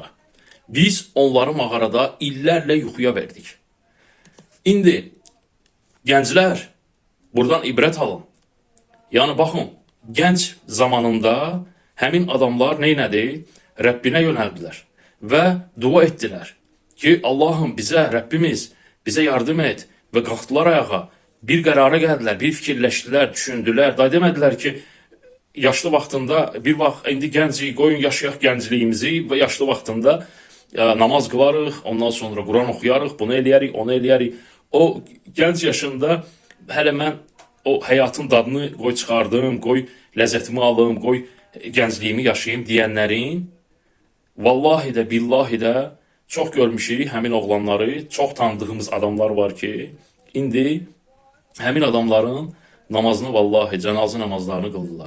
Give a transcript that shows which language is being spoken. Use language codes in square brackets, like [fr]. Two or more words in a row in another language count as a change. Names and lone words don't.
[az] Biz onları mağarada illərlə yuxuya verdik. İndi gənclər, buradan ibrət alın. Yani baxın, gənc zamanında həmin adamlar neynədi? Rəbbinə yönəldilər və dua etdilər. [tr] Ki Allah'ım bize, Rabbimiz bize yardım et ve kalktılar ayağa. [az] Bir qərara gəldilər, bir fikirləşdilər, düşündülər. Da demədilər ki, yaşlı vaxtında bir vaxt indi gəncik, qoyun yaşayaq gəncliyimizi və yaşlı vaxtında namaz qılarıq, ondan sonra Quran oxuyarıq, bunu eləyərik, onu eləyərik. O gənc yaşında hələ mən o həyatın dadını qoy çıxardım, qoy ləzzətimi alım, qoy gəncliyimi yaşayayım deyənlərin vallahi də, billahi də çox görmüşük həmin oğlanları, çox tanıdığımız adamlar var ki, indi həmin adamların namazını vallahi cənazə namazlarını qıldılar.